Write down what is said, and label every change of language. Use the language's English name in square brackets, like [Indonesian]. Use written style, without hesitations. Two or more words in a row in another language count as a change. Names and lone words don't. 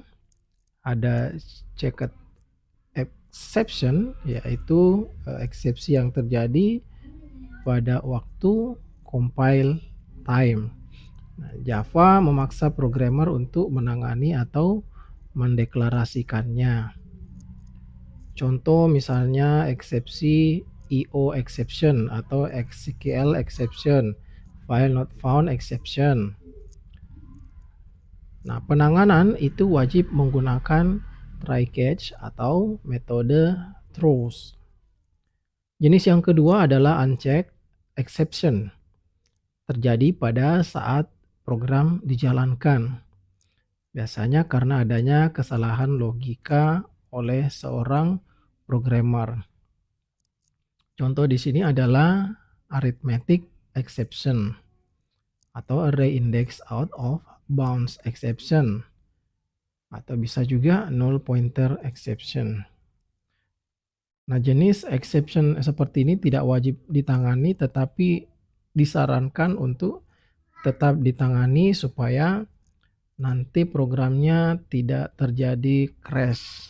[Indonesian] Ada [English] checked exception, [Indonesian] yaitu eksepsi yang terjadi pada waktu [English] compile time. [Indonesian] Nah, Java memaksa programmer untuk menangani atau mendeklarasikannya. Contoh misalnya eksepsi [English] IO exception [Indonesian] atau [English] SQL exception, file not found exception. [Indonesian] Nah, penanganan itu wajib menggunakan [English] try catch [Indonesian] atau metode throws. Jenis yang kedua adalah [English] unchecked exception. [Indonesian] Terjadi pada saat program dijalankan. Biasanya karena adanya kesalahan logika oleh seorang programmer. Contoh di sini adalah [English] arithmetic exception [Indonesian] atau [English] array index out of bounds exception, [Indonesian] atau bisa juga [English] null pointer exception. [Indonesian] Nah, jenis exception seperti ini tidak wajib ditangani, tetapi disarankan untuk tetap ditangani supaya nanti programnya tidak terjadi crash.